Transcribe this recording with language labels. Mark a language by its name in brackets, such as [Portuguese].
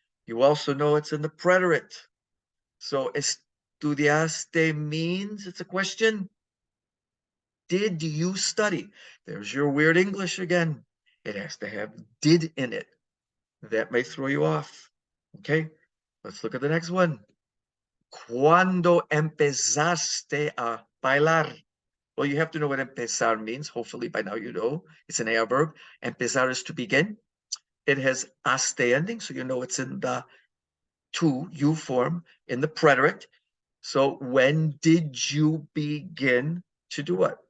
[English] You also know it's in the preterite. So estudiaste means it's a question. Did you study? There's your weird English again. It has to have did in it. That may throw you off. Okay, let's look at the next one. [Spanish] Cuando empezaste a bailar? [English] Well, you have to know what empezar means. Hopefully by now you know. It's an AR verb. Empezar is to begin. It has aste ending, so you know it's in the to, you form, in the preterite. So when did you begin to do what?